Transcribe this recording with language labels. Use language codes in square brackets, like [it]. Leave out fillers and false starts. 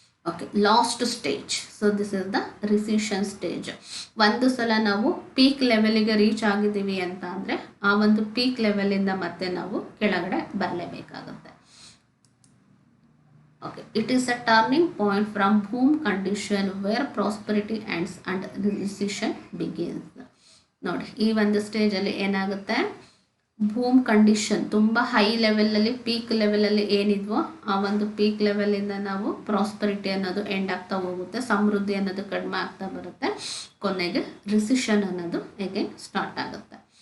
[en] Okay, last stage. So this is the recession stage. [kn] ಒಂದು ಸಲ ನಾವು ಪೀಕ್ ಲೆವೆಲಿಗೆ ರೀಚ್ ಆಗಿದ್ದೀವಿ ಅಂತ ಅಂದರೆ ಆ ಒಂದು ಪೀಕ್ ಲೆವೆಲಿಂದ ಮತ್ತೆ ನಾವು ಕೆಳಗಡೆ ಬರಲೇಬೇಕಾಗುತ್ತೆ. [en] Okay, it is a turning point from boom condition where prosperity ends and recession begins. [kn] ನೋಡಿ, ಈ ಒಂದು ಸ್ಟೇಜಲ್ಲಿ ಏನಾಗುತ್ತೆ, ಬೂಮ್ ಕಂಡೀಷನ್ ತುಂಬ ಹೈ ಲೆವೆಲಲ್ಲಿ ಪೀಕ್ ಲೆವೆಲಲ್ಲಿ ಏನಿದ್ವೋ ಆ ಒಂದು ಪೀಕ್ ಲೆವೆಲಿಂದ ನಾವು ಪ್ರಾಸ್ಪರಿಟಿ ಅನ್ನೋದು ಎಂಡ್ ಆಗ್ತಾ ಹೋಗುತ್ತೆ, ಸಮೃದ್ಧಿ ಅನ್ನೋದು ಕಡಿಮೆ ಆಗ್ತಾ ಬರುತ್ತೆ, ಕೊನೆಗೆ ರಿಸಿಷನ್ ಅನ್ನೋದು ಅಗೇನ್ ಸ್ಟಾರ್ಟ್ ಆಗುತ್ತೆ.